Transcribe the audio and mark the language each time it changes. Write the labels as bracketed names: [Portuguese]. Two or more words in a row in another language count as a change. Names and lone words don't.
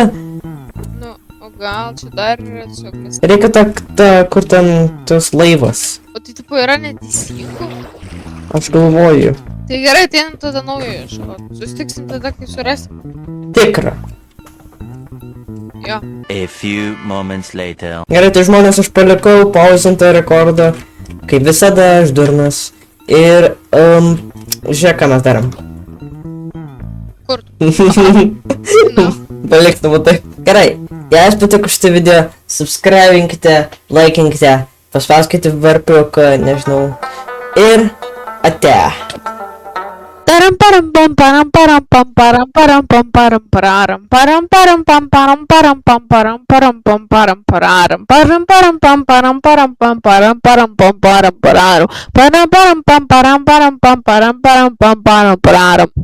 [Lithuanian] Nu, o gal čia dar yra tiesiog mes... Reikia kur ten tas laivas. O tai tipo yra neteisingų? Aš galvoju. Tai gerai, ateinam tada naujo ieškot. Susitiksim tada, kai surasim. Tikra. Jo. [English] A few moments later. [Lithuanian] Gerai, tai žmonės aš palikau pauzintą rekordą. Kaip visada, aš durnas. Ir, žiūrėk, ką mes darom. Kur tu? Nu. Paliktų būtų. Gerai, jei jums patiko šitą video, subscribinkite, laikinkite, paspauskite varpiuką, nežinau. Ir ate. Param param pam param param pam param param pam param pararam param param pam param param pam param param pam param pararam param param pam param param pam param param pam param pararam param param pam param param pam param param pam param pararam.